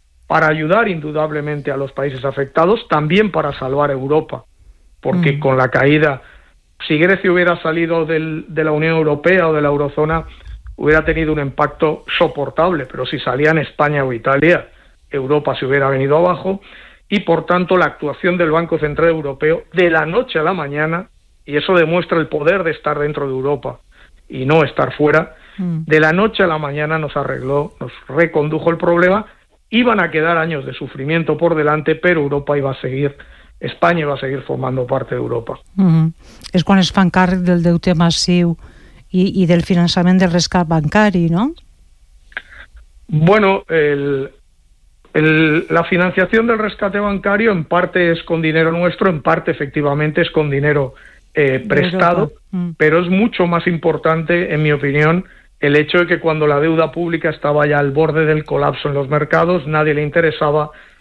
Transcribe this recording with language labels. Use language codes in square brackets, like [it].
[es] para ayudar indudablemente a los países afectados, también para salvar Europa, porque con la caída, si Grecia hubiera salido de la Unión Europea o de la Eurozona, hubiera tenido un impacto soportable, pero si salían España o Italia, Europa se hubiera venido abajo, y por tanto la actuación del Banco Central Europeo de la noche a la mañana, y eso demuestra el poder de estar dentro de Europa y no estar fuera, de la noche a la mañana nos arregló, nos recondujo el problema. Iban a quedar años de sufrimiento por delante, pero Europa iba a seguir, España iba a seguir formando parte de Europa. [ca] És quan es fan càrrec del deute massiu i del finançament del rescat bancari, no? [es] Bueno, la financiación del rescate bancario en parte es con dinero nuestro, en parte efectivamente es con dinero prestado, pero es mucho más importante, en mi opinión, el hecho de que cuando la deuda pública estaba ya al borde del colapso en los mercados, nadie le interesaba,